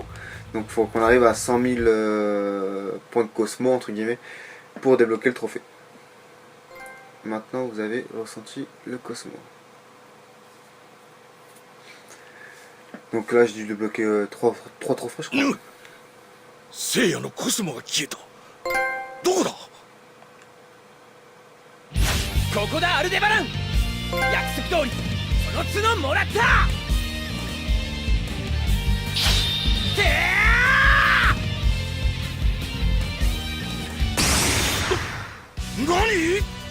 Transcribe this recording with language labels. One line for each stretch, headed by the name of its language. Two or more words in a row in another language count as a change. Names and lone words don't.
French: Donc il faut qu'on arrive à 100 000 points de Cosmo, entre guillemets, pour débloquer le trophée. Maintenant vous avez ressenti le Cosmo. Donc là j'ai dû débloquer 3 trophées je crois.
Japanese: 聖夜のコスモが消えた。どこだ。ここだアルデバラン。約束通りその角もらった。何？